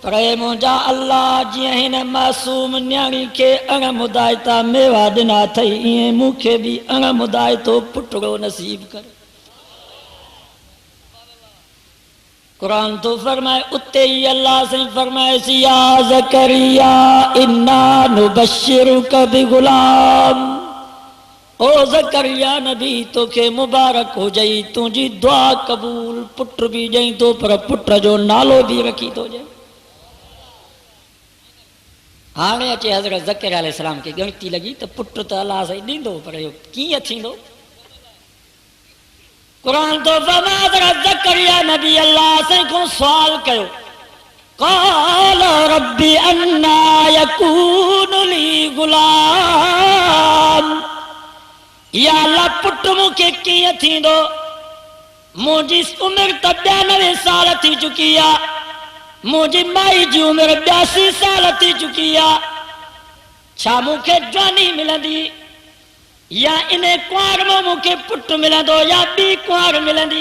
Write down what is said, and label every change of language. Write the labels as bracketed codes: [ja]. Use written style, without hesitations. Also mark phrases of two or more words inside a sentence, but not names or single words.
[sd] पर मुंहिंजा अल्लाह जीअं हिन मासूम न्याणी खे अणमुदायता मेवा ॾिना अथई ईअं मूंखे बि अणमुदायतो पुटड़ो नसीब कर। कुरान तो फरमाए उते ही अल्लाह से फरमाए [ar] يا زكريا إنا نبشرك بغلام. [sd] ओ ज़करिया नबी तोखे मुबारक हो जाई, तुझी दुआ कबूल, पुट भी जई तो पर पुट जो नालो भी रखी तो जाए। हाणे अचे हज़रत ज़करिया अलैहिस्सलाम खे ॻणती लगी तो पुट तो अल्लाह साईं ॾींदो, पर इहो कीअं थींदो? कुरान तो फरमाए हज़रत ज़करिया नबी अल्लाह साईं को सवाल कयो, [ar] قال رب أنى يكون لي غلام. [sd] या अल्लाह पुट मूंखे कीअं थींदो? मुंहिंजी उमिरि त 92 साल थी चुकी आहे, मुंहिंजी माई जी उमिरि 82 साल थी चुकी आहे। छा मूंखे जवानी मिलंदी या इन कुंवार में मूंखे पुट मिलंदो या ॿी कुंवार मिलंदी?